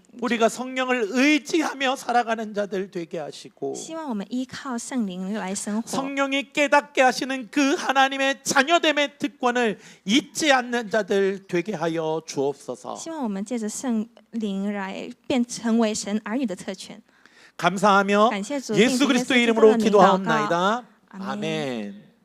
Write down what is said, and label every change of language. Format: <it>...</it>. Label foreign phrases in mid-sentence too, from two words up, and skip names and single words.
<ko>우리가 성령을 의지하며 살아가는 자들 되게 하시고</ko> <zh>希望我们依靠圣灵来生活。</zh> <ko>성령이 깨닫게 하시는 그 하나님의 자녀됨의 특권을 잊지 않는 자들 되게 하여 주옵소서.</ko> <zh>希望我们借着圣灵来成为神儿女的特权。</zh> <ko>감사하며</ko> <zh>感谢主，</zh> <ko>예수</ko> <zh>并且</zh> <ko>그리스도의</ko> <zh>耶稣基督</zh> <ko>이름으로</ko> <zh>的名祷告。</zh> <ko>기도하옵나이다. 아멘. 아멘.</ko>